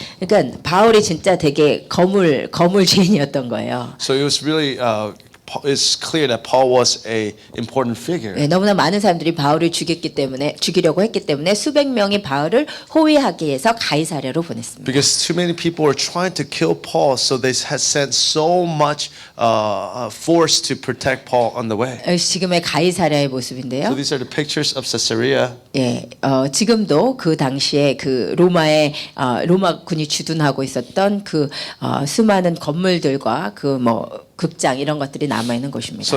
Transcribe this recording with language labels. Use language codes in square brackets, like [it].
[ko] 그러니까 바울이 진짜 되게 거물죄인이었던 거예요. [en] So it was really it's clear that Paul was a important figure. [ko] 네, 너무나 많은 사람들이 바울을 죽이려고 했기 때문에 수백 명이 바울을 호위하기 위해서 가이사랴로 보냈습니다. [en] Because too many people were trying to kill Paul, so they had sent so much force to protect Paul on the way. [ko] 지금의 가이사랴의 [en] So [ko] 모습인데요. [en] these are the pictures of Caesarea. [ko] 예, 지금도 그 당시에 그 로마군이 주둔하고 있었던 그 수많은 건물들과 그 극장 이런 것들이 남아 있는 곳입니다.